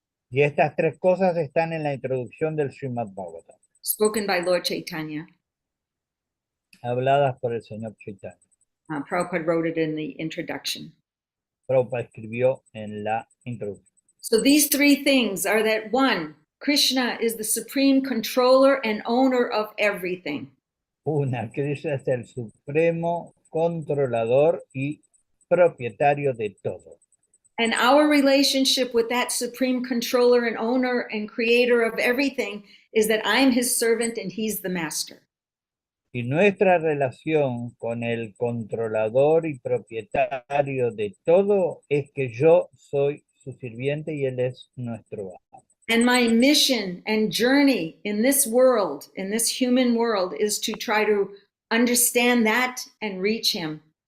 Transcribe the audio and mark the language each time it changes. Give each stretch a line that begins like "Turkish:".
Spanish: Y estas 3 cosas están en la introducción del Srimad Bhagavatam.
English: Spoken by Lord Chaitanya.
Spanish: Habladas por el Señor Chaitanya.
English: Prabhupada wrote it in the introduction.
Spanish: Prabhupada escribió en la introducción.
English: So these 3 things are that 1, Krishna is the supreme controller and owner of everything.
Spanish: Una, Krishna es el supremo controlador y propietario de todo.
English: And our relationship with that supreme controller and owner and creator of everything is that I'm his servant and he's the master.
Spanish: Y nuestra relación con el controlador y propietario de todo es que yo soy su sirviente y él es nuestro amo.
English: And my mission and journey in this world, in this human world, is to try to understand that and reach him.